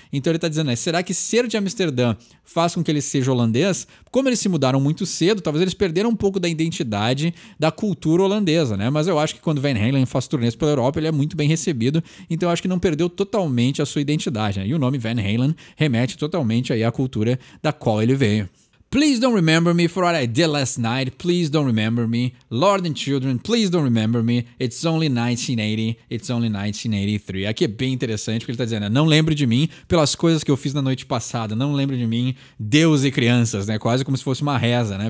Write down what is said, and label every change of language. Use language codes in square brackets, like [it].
[pt] Então ele tá dizendo, né, será que ser de Amsterdã faz com que ele seja holandês? Como eles se mudaram muito cedo, talvez eles perderam um pouco da identidade da cultura holandesa, né? Mas eu acho que quando Van Halen faz turnês pela Europa, ele é muito bem recebido, então eu acho que não perdeu totalmente a sua identidade, né? E o nome Van Halen remete totalmente aí à cultura da qual ele veio. [en] Please don't remember me for what I did last night. Please don't remember me. Lord and children, please don't remember me. It's only 1980. It's only 1983. [pt] Aqui é bem interessante porque ele está dizendo, né? Não lembre de mim pelas coisas que eu fiz na noite passada. Não lembre de mim, Deus e crianças, né? Quase como se fosse uma reza, né?